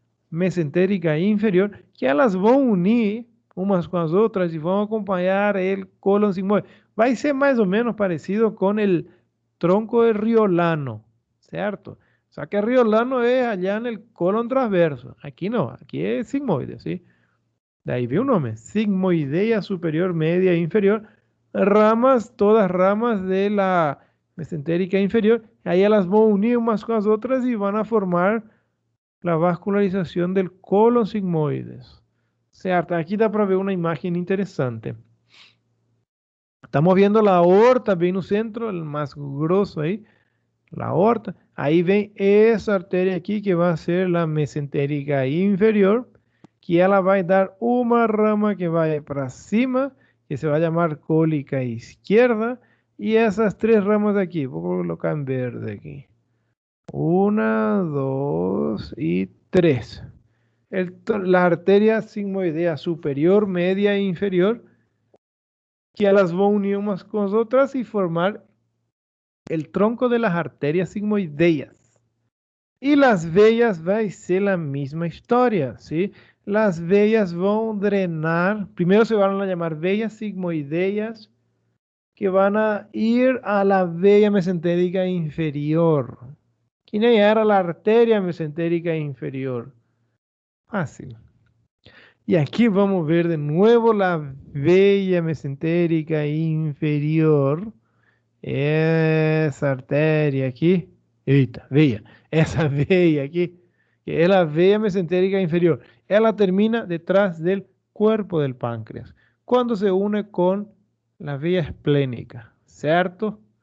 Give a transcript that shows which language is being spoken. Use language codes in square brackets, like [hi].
[pt] mesentérica inferior, que elas vão unir umas com as outras e vão acompanhar o colon sigmoide. Vai ser mais ou menos parecido com o tronco de Riolano, certo? Só que Riolano é allá no colon transverso. Aqui não, aqui é sigmoide, ¿sí? [es] De ahí viene un nombre, sigmoidea superior, media e inferior, ramas, todas ramas de la mesentérica inferior, ahí las van a unir unas con las otras y van a formar la vascularización del colon sigmoides. [pt] Certo, [es] aquí da para ver una imagen interesante. Estamos viendo la aorta bien en el centro, el más grosso ahí, la aorta. Ahí ven esa arteria aquí que va a ser la mesentérica inferior, [pt] que ela vai dar uma rama que vai para cima, que se vai chamar cólica izquierda, e essas três ramas aqui, vou colocar em verde aqui. Uma, duas e três. [es] La arteria sigmoidea superior, media e inferior, [pt] que elas vão unir umas com as outras [es] e formar el tronco de las arterias sigmoideas. Y las veas va a ser la misma historia, ¿sí? Las veas van a drenar, primero se van a llamar veas sigmoideas, que van a ir a la vea mesentérica inferior. ¿Quién era la arteria mesentérica inferior? Fácil. Y aquí vamos a ver de nuevo la vea mesentérica inferior. [pt] Essa artéria aqui, eita, veia, essa veia aqui, que é a veia mesentérica inferior, ela termina [es] detrás del cuerpo del páncreas, [pt] quando se une com a veia esplénica, certo?